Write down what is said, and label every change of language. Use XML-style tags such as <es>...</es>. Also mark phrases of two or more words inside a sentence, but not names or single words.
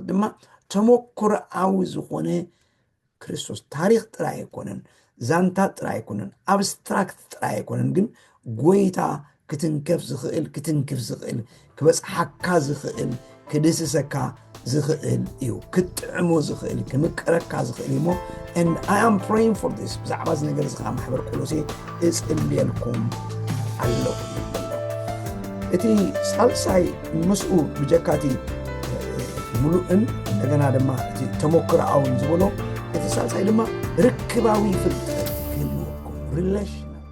<ti>ድማ ተመኩርዓዊ ዝኾነ ክርስቶስ ታሪክ ጥራይ ኣይኮነን፣ ዛንታ ጥራይ ኣይኮነን፣ ኣብስትራክት ጥራይ ኣይኮነን፣ ግን ጎይታ ክትንከፍ ዝኽእል፣ ክትንክፍ ዝኽእል፣ ክበፅሓካ ዝኽእል፣ ክድስሰካ ዝኽእል እዩ፣ ክትጥዕሞ ዝኽእል፣ ክምቅረካ ዝኽእል እሞ</ti> <en>and I am praying for this</en> <ti>ብዛዕባ እዚ ነገር እዚ ከዓ ማሕበር ቆሎሴ እፅልየልኩም ኣለኹ። እቲ ሳልሳይ ምስኡ ብጀካቲ ሙሉእን እንደገና ድማ እቲ ተመኩርዓውን ዝበሎ እቲ ሳልሳይ ድማ ርክባዊ ፍልጠት ክህልወኩም ሪሌሽን</ti>